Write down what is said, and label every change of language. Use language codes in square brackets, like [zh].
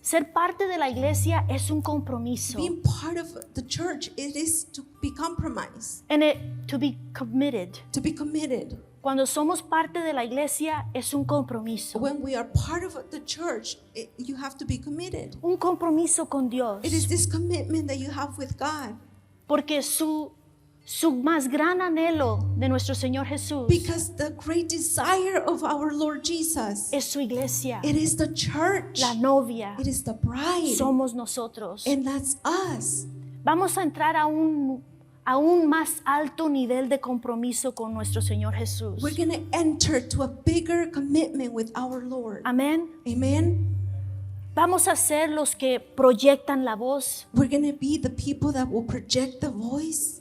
[es] Ser parte de la iglesia es un compromiso. [en] Being part of the church, it is to be compromised, To be committed. to be committed. [es] Cuando somos parte de la iglesia es un compromiso. [en] When we are part of the church, you have to be committed. [es] Un compromiso con Dios. [en] It is this commitment that you have with God. [es] Porque su más gran anhelo de nuestro Señor Jesús [en] Because the great desire of our Lord Jesus, [es] es su iglesia, [en] it is the church. [es] la novia. [en] It is the bride. [es] Somos nosotros. [en] And that's us. [es] Vamos a entrar a un más alto nivel de compromiso con nuestro Señor Jesús. [en] We're going to enter to a bigger commitment with our Lord. [es] Amén. [en] Amen. [es] Vamos a ser los que proyectan la voz, [en] We're going to be the people that will project the voice,